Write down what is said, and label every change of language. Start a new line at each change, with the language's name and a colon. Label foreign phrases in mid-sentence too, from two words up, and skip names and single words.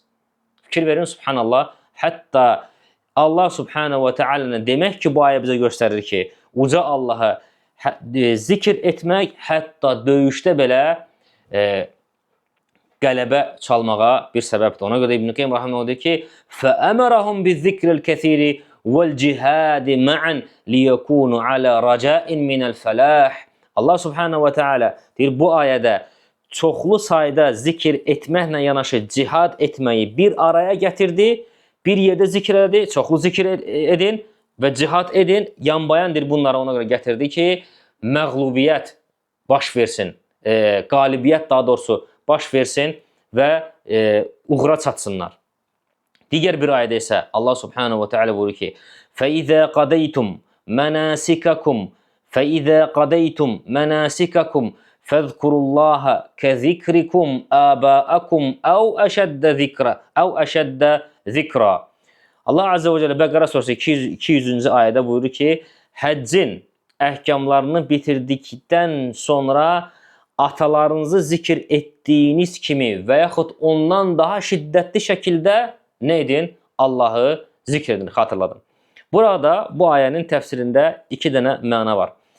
Azerbaijani: Fikir verin, subhanallah. Hətta
Arabic: الله سبحانه وتعالى
Azerbaijani: demək ki, bu ayə bizə göstərir ki, uca Allah'a zikir etmək hətta döyüşdə belə qələbə çalmağa bir səbəbdir. Ona görə İbn Qeym rahimehullah deyir ki,
Arabic: فَأَمَرَهُمْ بِالذِّكْرِ الْكَثِيرِ وَالْجِهَادِ مَعًا لِيَكُونُ عَلَى رَجَاءٍ مِنَ الْفَلَاحِ. الله سبحانه وتعالى
Azerbaijani: deyir, bu ayədə çoxlu sayda zikir etməklə yanaşı cihad etməyi bir araya gətirdi. Bir yerdə zikr elədi, çoxlu zikr edin və cihad edin. Yanbayandır bunları ona görə gətirdi ki, məğlubiyyət baş versin, qalibiyyət daha doğrusu baş versin və uğra çatsınlar. Digər bir ayədə isə
Arabic: الله سبحانه وتعالى
Azerbaijani: buyurur ki,
Arabic: فَإِذَا قَدَيْتُمْ مَنَاسِكَكُمْ فَاذْكُرُوا اللّٰهَ كَذِكْرِكُمْ آبَاءَكُمْ أَوْ أَشَدَّ ذِكْرًا. الله عز وجل
Azerbaijani: Bəqara surəsi 200-cü ayədə buyurur ki, həccin əhkamlarını bitirdikdən sonra atalarınızı zikir etdiyiniz kimi və yaxud ondan daha şiddətli şəkildə nə edin? Allah'ı zikr edin, xatırladın. Burada bu ayənin təfsirində iki dənə məna var.